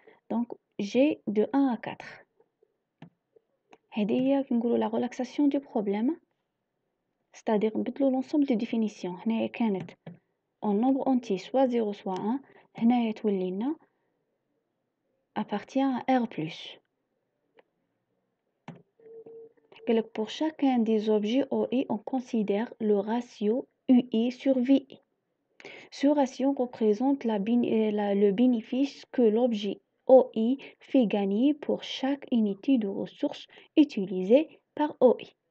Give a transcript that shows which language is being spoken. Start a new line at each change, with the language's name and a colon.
French: Donc, G de 1 à 4.
Arabic: هذه نقولوا
French: la relaxation du problème, c'est-à-dire
Arabic: نبدلوا
French: l'ensemble des définitions.
Arabic: هنا كانت
French: en nombre entier soit 0 soit 1.
Arabic: هنا تولي لنا
French: appartient à R+. Pour chacun des objets OI, on considère le ratio UI sur VI. Ce ratio représente le bénéfice que l'objet OI fait gagner pour chaque unité de ressources utilisée par OI.